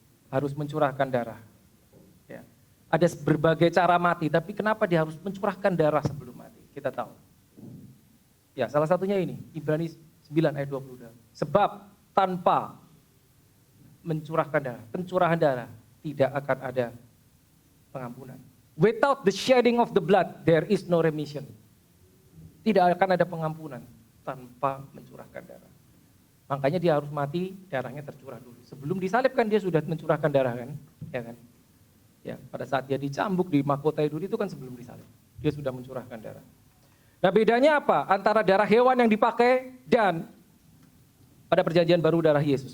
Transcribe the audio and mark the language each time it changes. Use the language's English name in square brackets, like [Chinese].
[Indonesian] Harus mencurahkan darah. Ya. Ada berbagai cara mati, tapi kenapa dia harus mencurahkan darah sebelum mati? Kita tahu. Ya, salah satunya ini, Ibrani 9 ayat 22. Sebab tanpa mencurahkan darah, pencurahan darah, tidak akan ada pengampunan. [English] Without the shedding of the blood, there is no remission. [Indonesian] Tidak akan ada pengampunan tanpa mencurahkan darah. Makanya dia harus mati, darahnya tercurah dulu. Sebelum disalibkan dia sudah mencurahkan darah kan? Ya kan? Ya, pada saat dia dicambuk, dimahkotai dulu itu kan sebelum disalib. Dia sudah mencurahkan darah. Nah, bedanya apa antara darah hewan yang dipakai dan pada perjanjian baru darah Yesus?